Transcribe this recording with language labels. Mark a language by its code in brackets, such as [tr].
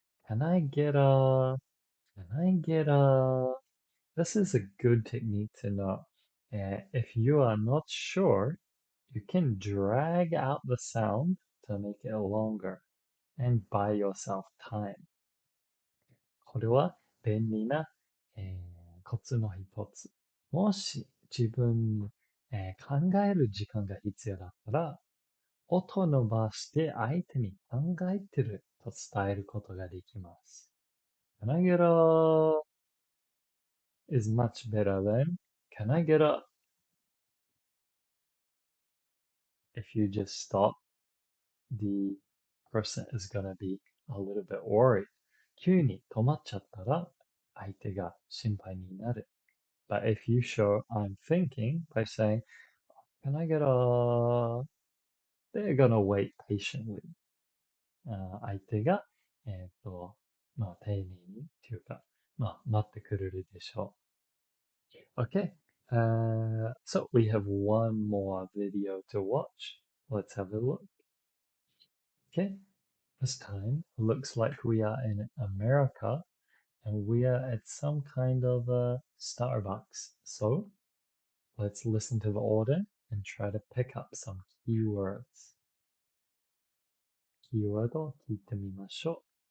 [en] Can I get a? This is a good technique to know. If you are not sure, you can drag out the sound to make it longer and buy yourself time. [ja] これは便利な、コツの一つ。もし自分に、考える時間が必要だったら、音を伸ばして相手に考えてると伝えることができます。 [en] Can I get a is much better than can I get a if you just stop the person is gonna be a little bit worried. [ja] 急に止まっちゃったら相手が心配になる。 [en] But if you show I'm thinking by saying, can I get a they're gonna wait patiently. [ja] 相手が、まあ、丁寧にっていうか、まあ、待ってくれるでしょう。 [en] Okay, so we have one more video to watch. Let's have a look. Okay, this time looks like we are in America and we are at some kind of a Starbucks. So let's listen to the order and try to pick up some keywords. [ja] キーワードを聞いてみましょ